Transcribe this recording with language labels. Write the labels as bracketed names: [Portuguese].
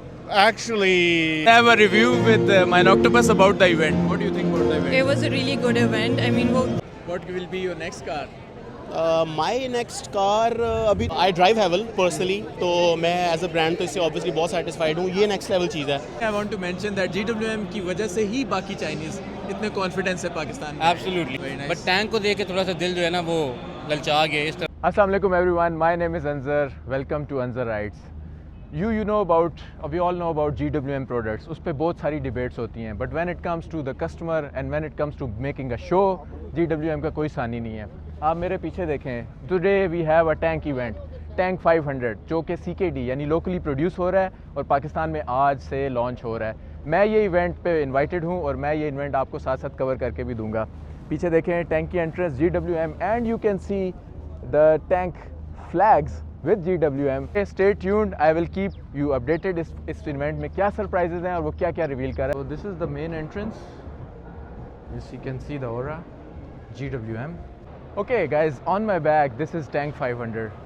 [English] Actually, I have a review with Mine Octopus about the event. What do you think about the event? It was a really good event. I mean, What will be your next car? my next car अभी I drive Havel personally, [Hindi] तो मैं [English] as a brand [Hindi] तो इससे [English] obviously बहुत satisfied हूँ. [Hindi] ये next level चीज़ है. [English] I want to mention that [Hindi] GWM की वजह से ही बाकी चाइनीज इतने कॉन्फिडेंस है पाकिस्तान में. [English] Absolutely Very nice. [Hindi] But tank को देख के थोड़ा सा दिल जो है ना वो ललचा गया इस तरह. [English] Assalamu alaikum everyone, my name is Anzar. Welcome to Anzar Rides. You know about, we all know about GWM products. [Hindi] उस पर बहुत सारी debates होती हैं. [English] But when it comes to the customer and when it comes to making a show, GWM [Hindi] का कोई सानी नहीं है. आप मेरे पीछे देखें. [English] Today we have a tank event, Tank 500, [Hindi] जो कि CKD यानी locally produce हो रहा है और पाकिस्तान में आज से launch हो रहा है. मैं ये event पे invited हूँ और मैं ये event आपको साथ साथ cover करके भी दूँगा. पीछे देखें [English] Tank की entrance GWM and you can see the tank flags with GWM. Stay tuned, I will keep you updated [Hindi] इस इवेंट में क्या सरप्राइजेज हैं और वो क्या क्या रिवील कर रहा है. [English] So this is the main entrance. As you can see the aura, GWM. Okay guys, on my back this is Tank 500.